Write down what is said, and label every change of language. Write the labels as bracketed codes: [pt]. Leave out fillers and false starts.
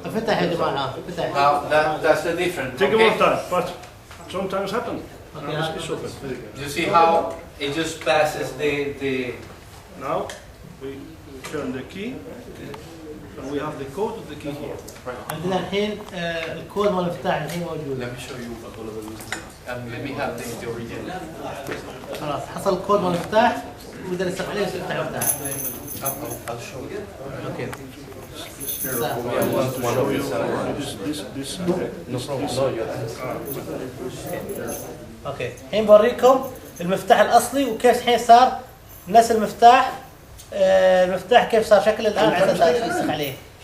[ar] افتح يا جماعة افتح. [en] That's the difference. Take a more Okay? time, but sometimes happen. Okay. Now it's open. You see how it just passes the Now we turn the key, and we have the code of the key here. [ar] عندنا الحين الكود مال المفتاح الحين موجود. [en] Let me show you and let me have the original. [ar] خلاص حصل الكود مال المفتاح ويقدر يستخدم عليه يفتح المفتاح. [en] I'll show you. [ar] اوكي. [en] One of these. This No problem. No, you're [ar] اوكي الحين بوريكم المفتاح الاصلي وكيف الحين صار نفس المفتاح المفتاح كيف صار شكله الان على اساس يشتغل عليه.